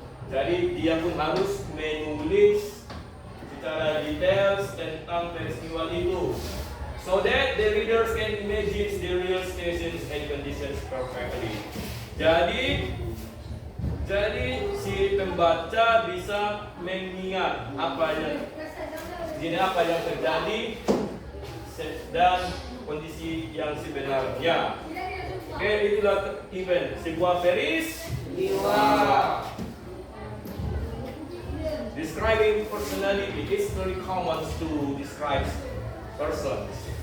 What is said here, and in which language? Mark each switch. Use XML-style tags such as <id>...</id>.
<id>Jadi dia pun harus menulis secara detail tentang peristiwa itu</id> <en>so that the readers can imagine the real situations and conditions perfectly.</en> <id>Jadi si pembaca bisa mengingat apa yang terjadi dan kondisi yang sebenarnya. Oke, itulah event sebuah peristiwa.</id> <en>Describing personality is very common to describe persons.</en>